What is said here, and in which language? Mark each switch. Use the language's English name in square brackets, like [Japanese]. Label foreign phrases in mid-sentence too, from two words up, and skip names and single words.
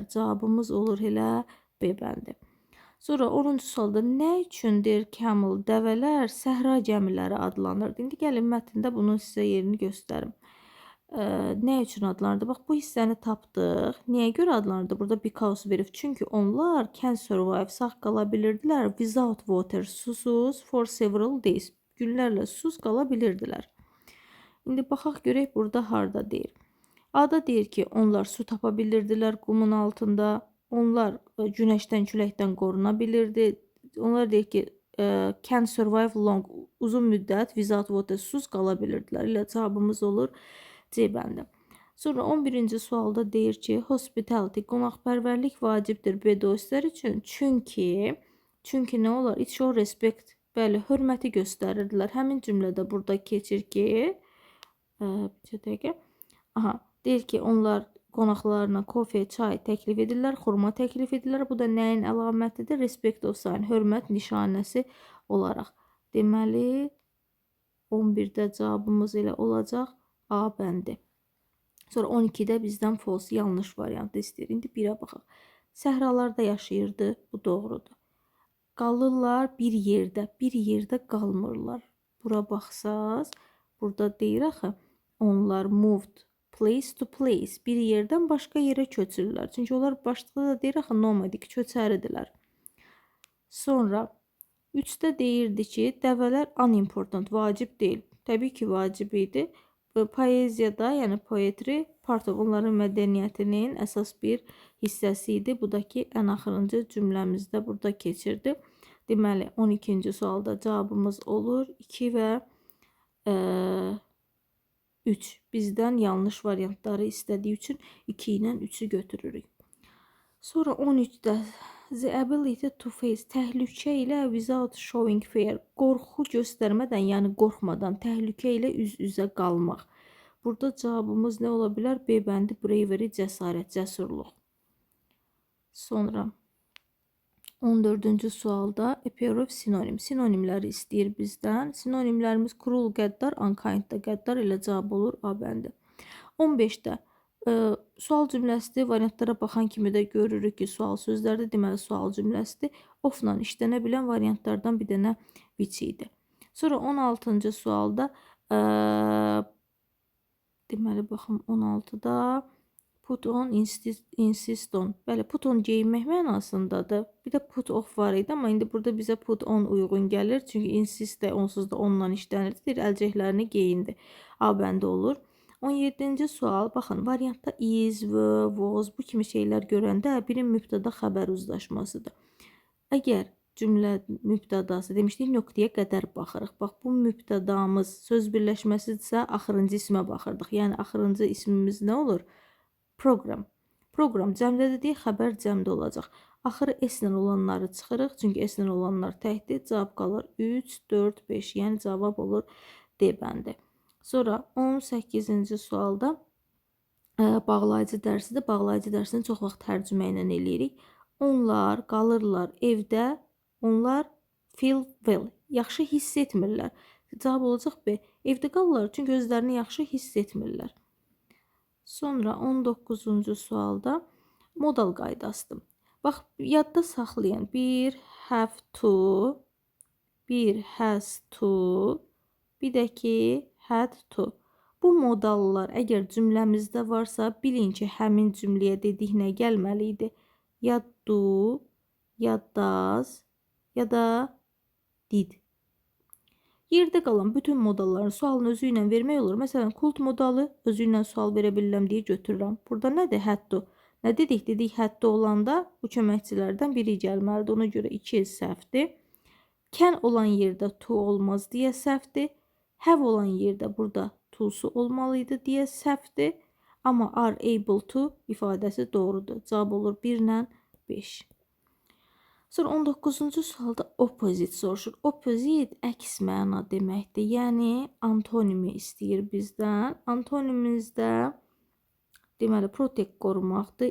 [Azerbaijani] Cavabımız olur elə B bəndi. Sonra 10-cu sualda nə üçündür camel, dəvələr səhra gəmiləri adlanır? İndi gəlin mətndə bunun sizə yerini göstərim. Nə üçün adlanırdı? Bax, bu hissəni tapdıq. Niyə görə adlanırdı? Burada because verib. Çünki onlar [English] can survive, [Azerbaijani] sağ qala bilirdilər. [English] Without water, susuz, for several days. [Azerbaijani] Günlərlə susuz qala bilirdilər. İndi baxaq görək burada harda deyir. A-da deyir ki, onlar su tapa bilirdilər qumun altında. Onlar günəşdən, küləkdən qoruna bilirdi. Onlar deyir ki, [English] can survive long, [Azerbaijani] uzun müddət [English] without water, [Azerbaijani] susuz qala bilirdilər. Elə cavabımız olur C bəndi. Sonra 11-ci sualda deyir ki, hospitality, qonaqpərvərlik vacibdir bedoistlər üçün. Çünki nə olar? [English] It show respect. [Azerbaijani] Bəli, hörməti göstərirdilər. Həmin cümlədə burada keçir ki, bir dəqiqə. Deyir ki, onlar qonaqlarına kofe, çay təklif edirlər, xurma təklif edirlər. Bu da nəyin əlamətidir? [English] Respect of sign, [Azerbaijani] hörmət nişanəsi olaraq. Deməli, 11-də cavabımız elə olacaq A bəndi. Sonra 12-də bizdən false, yanlış variantı istəyir. İndi 1-ə baxaq. Səhralarda yaşayırdı, bu doğrudur. Qalırlar bir yerdə qalmırlar. Bura baxsaz, burada deyir axı, onlar [English] moved place to place, [Azerbaijani] bir yerdən başqa yerə köçürlər. Çünki onlar başda da deyir axı nomadic, köçəridilər. Sonra 3-də deyirdi ki, dəvələr unimportant, vacib deyil. Təbii ki, vacib idi. Poeziyada, yəni [English] poetry, part of [Azerbaijani] onların mədəniyyətinin əsas bir hissəsi idi. Bu da ki, ən axırıncı cümləmizdə burada keçirdi. Deməli, 12-ci sualda cavabımız olur 2 və 3. Bizdən yanlış variantları istədiyi üçün 2 ilə 3-ü götürürük. Sonra 13-də [English] the ability to face, [Azerbaijani] təhlükə ilə [English] without showing fear, [Azerbaijani] qorxu göstərmədən, yəni qorxmadan təhlükə ilə üz-üzə qalmaq. Burada cavabımız nə ola bilər? B bəndi bravery, cəsarət, cəsurluq. Sonra 14-cü sualda [English] a pair of synonym, [Azerbaijani] sinonimləri istəyir bizdən. Sinonimlərimiz cruel, qəddar, unkind da qəddar, elə cavab olur A bəndi. 15-də sual cümləsidir. Variantlara baxan kimi də görürük ki, sual sözlərdə deməli sual cümləsidir. Ofla işlənə bilən variantlardan bir dənə which idi. Sonra 16-cı sualda deməli baxım 16-da [English] put on, insist on. [Azerbaijani] Bəli, [English] put on [Azerbaijani] geyinmək mənasındadır. Bir də [English] put off [Azerbaijani] var idi, amma indi burada bizə [English] put on [Azerbaijani] uyğun gəlir. Çünki insist də onsuz da onunla işlənir. Deyir, əlcəklərini geyindi. A bəndə olur. 17-ci sual, baxın, variantda [English] is, were, was [Azerbaijani] bu kimi şeylər görəndə birin mübtəda xəbər uzlaşmasıdır. Əgər cümlə mübtədası demişdik, nöqtəyə qədər baxırıq. Bax, bu mübtədamız söz birləşməsidirsə, axırıncı ismə baxırdıq. Yəni, axırıncı ismimiz nə olur? Program. Program cəmdədir deyə xəbər cəmdə olacaq. Axırı S-lə olanları çıxırıq. Çünki S-lə olanlar təkdir. Cavab qalır 3, 4, 5. Yəni, cavab olur D bəndi. Sonra 18-ci sualda bağlayıcı dərsidir. Bağlayıcı dərsini çox vaxt tərcümə ilə eləyirik. Onlar qalırlar evdə. Onlar [English] feel well. [Azerbaijani] Yaxşı hiss etmirlər. Cavab olacaq B. Evdə qalırlar çünki özlərini yaxşı hiss etmirlər. Sonra 19-cu sualda modal qaydasıdır. Bax, yadda saxlayın. Bir [English] have to, [Azerbaijani] bir [English] has to, [Azerbaijani] bir də ki [English] had to. [Azerbaijani] Bu modallar əgər cümləmizdə varsa, bilin ki, həmin cümləyə dedik nə gəlməli idi? Ya do, ya does, ya da did. Yerdə qalan bütün modalların sualını özü ilə vermək olur. Məsələn, kult modalı özü ilə sual verə bilirəm deyə götürürəm. Burada nədir? [English] Had to. [Azerbaijani] Nə dedik? Dedik, [English] had to [Azerbaijani] olanda bu köməkçilərdən biri gəlməlidir. Ona görə 2 səhvdir. Can olan yerdə to olmaz deyə səhvdir. Have olan yerdə burada to'su olmalı idi deyə səhvdir. Amma [English] are able to [Azerbaijani] ifadəsi doğrudur. Cavab olur 1 ilə 5. Sonra 19-cu sualda opposite soruşur. Opposite əks məna deməkdir. Yəni, antonimi istəyir bizdən. Antonimimizdə deməli, protect qorumaqdır.